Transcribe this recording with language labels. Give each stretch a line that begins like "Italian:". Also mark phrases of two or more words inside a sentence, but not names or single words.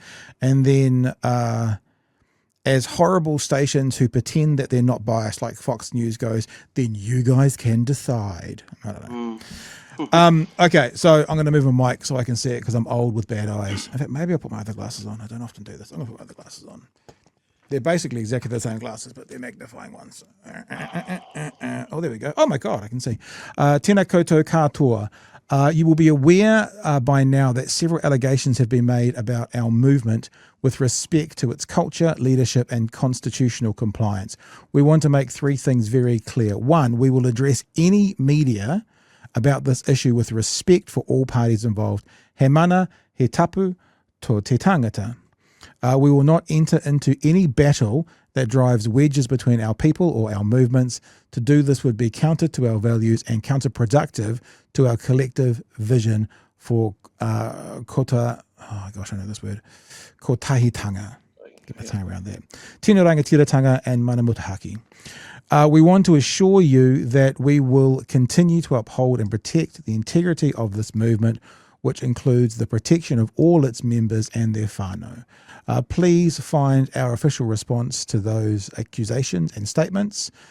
English: And then as horrible stations who pretend that they're not biased, like Fox News goes, then you guys can decide. I don't know. Okay, so I'm going to move my mic so I can see it, because I'm old with bad eyes. In fact, maybe I'll put my other glasses on. I don't often do this. I'm going to put my other glasses on. They're basically exactly the same glasses, but they're magnifying ones. Oh, there we go. Oh, my God, I can see.
Māori: Tēnā koutou katoa.
English: You will be aware by now that several allegations have been made about our movement with respect to its culture, leadership, and constitutional compliance. We want to make three things very clear. One, we will address any media about this issue with respect for all parties involved.
Māori: He mana, he tapu, to te tangata.
English: We will not enter into any battle that drives wedges between our people or our movements. To do this would be counter to our values and counterproductive to our collective vision for kota. Oh gosh, I know this word. Kotahitanga. Get my tongue around that.
Māori: Tino rangatiratanga and mana mutahaki.
English: We want to assure you that we will continue to uphold and protect the integrity of this movement, which includes the protection of all its members and their whānau. Please find our official response to those accusations and statements.